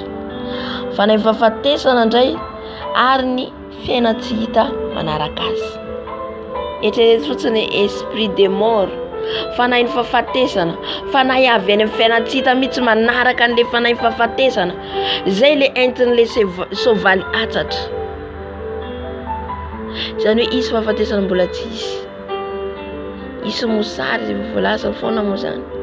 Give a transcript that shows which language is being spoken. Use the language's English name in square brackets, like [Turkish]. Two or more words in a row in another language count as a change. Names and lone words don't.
[Malagasy] Fanahy fahafatesana indray ary ny fiaina tsy hita manaraka azy. Eritrereto fotsiny [French] esprit de mort. [Malagasy] Fanahy ny fahafatesana, fanahy avy any amin'ny fiaina tsy hita mihitsy manaraka an'ilay fanahy fahafatesana. Zay le entin'ilay soavaly atsatra. Izany hoe isy fahafatesana mbola tsy isy. Isy mosary zay voalaza foana moa zany.